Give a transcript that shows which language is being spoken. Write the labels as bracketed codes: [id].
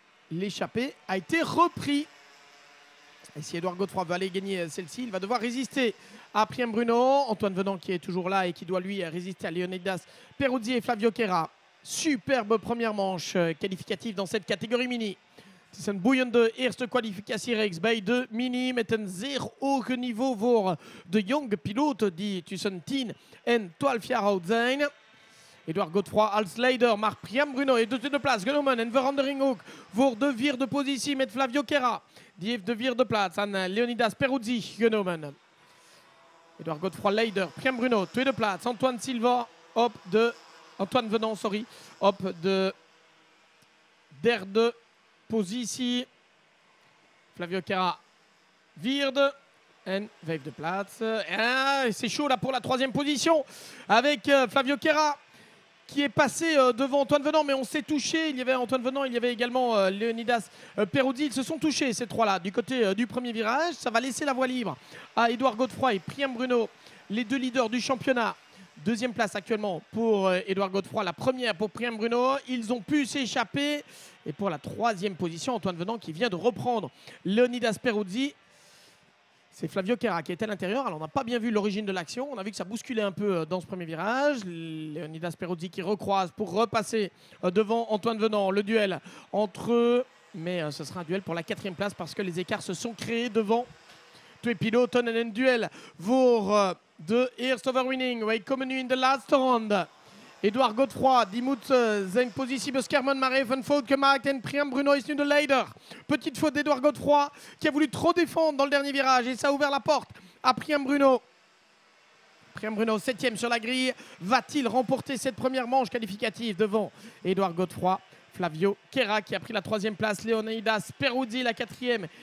[fr] L'échappé a été repris. Et si Édouard Godefroy veut aller gagner celle-ci, il va devoir résister à Priam Bruno. Antoine Venant qui est toujours là et qui doit lui résister à Leonidas Peruzzi et Flavio Quera. Superbe première manche qualificative dans cette catégorie mini. [nl] Het is een boeiende eerste kwalificatiereeks bij de mini met een zeer hoog niveau voor de jonge piloten die tussen 10 en 12 jaar oud zijn. Édouard Godefroy als leider, maar Priam Bruno heeft de tweede plaats genomen en verandering ook voor de vierde positie met Flavio Quera. Die heeft de vierde plaats aan Leonidas Peruzzi genomen. Édouard Godefroy leider, Priam Bruno tweede plaats, Antoine Silva op de... Antoine Venant, sorry, op de derde positie. Flavio Quera vierde en vijfde plaats. [fr] C'est chaud là pour la troisième position avec Flavio Quera qui est passé devant Antoine Venant, mais on s'est touché. Il y avait Antoine Venant, il y avait également Leonidas Peruzzi. Ils se sont touchés ces trois-là du côté du premier virage. Ça va laisser la voie libre à Édouard Godefroy et Priam Bruno, les deux leaders du championnat. Deuxième place actuellement pour Édouard Godefroy, la première pour Priam Bruno. Ils ont pu s'échapper. Et pour la troisième position, Antoine Venant qui vient de reprendre Leonidas Peruzzi. C'est Flavio Quera qui était à l'intérieur. Alors on n'a pas bien vu l'origine de l'action. On a vu que ça bousculait un peu dans ce premier virage. Leonidas Peruzzi qui recroise pour repasser devant Antoine Venant. Le duel entre eux. Mais ce sera un duel pour la quatrième place parce que les écarts se sont créés devant [nl] twee piloten en een duel voor de eerste overwinning. Wij komen nu in de laatste ronde. Édouard Godefroy, die moet zijn positie beschermen, maar heeft een fout gemaakt. En Priam Bruno is nu de leider. [fr] Petite faute d'Édouard Godefroy qui a voulu trop défendre dans le dernier virage. Et ça a ouvert la porte à Priam Bruno. Priam Bruno, 7e sur la grille. Va-t-il remporter cette première manche qualificative devant Édouard Godefroy? Flavio Quera qui a pris la 3e place. Leonidas Peruzzi la 4e.